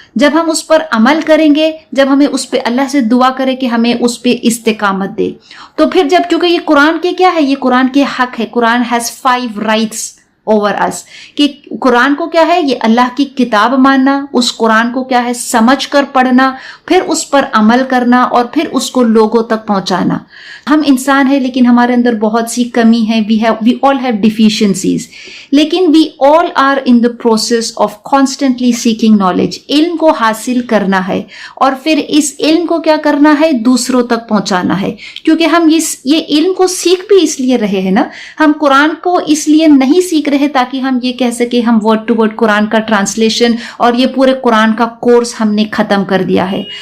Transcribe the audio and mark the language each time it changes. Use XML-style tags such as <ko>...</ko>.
<ur>جب ہم اس پر عمل کریں گے, جب ہمیں اس پہ اللہ سے دعا کرے کہ ہمیں اس پہ استقامت دے, تو پھر جب, کیونکہ یہ قرآن کے کیا ہے, یہ قرآن کے حق ہے. قرآن</ur> <en>has 5 rights over us,</en> <ur>کہ قرآن کو کیا ہے, یہ اللہ کی کتاب ماننا, اس قرآن کو کیا ہے, سمجھ کر پڑھنا, پھر اس پر عمل کرنا اور پھر اس کو لوگوں تک پہنچانا. ہم انسان ہیں لیکن ہمارے اندر بہت سی کمی ہے,</ur> <en>we all have deficiencies, لیکن we all are in the process of constantly seeking knowledge.</en> <ur>علم کو حاصل کرنا ہے اور پھر اس علم کو کیا کرنا ہے, دوسروں تک پہنچانا ہے. کیونکہ ہم یہ علم کو سیکھ بھی اس لیے رہے ہیں نا, ہم قرآن کو اس لیے نہیں سیکھ رہے تاکہ ہم یہ کہہ سکیں ہم</ur> <en>word to word</en> <ur>قرآن کا ٹرانسلیشن اور یہ پورے قرآن کا کورس ہم نے ختم کر دیا ہے.</ur>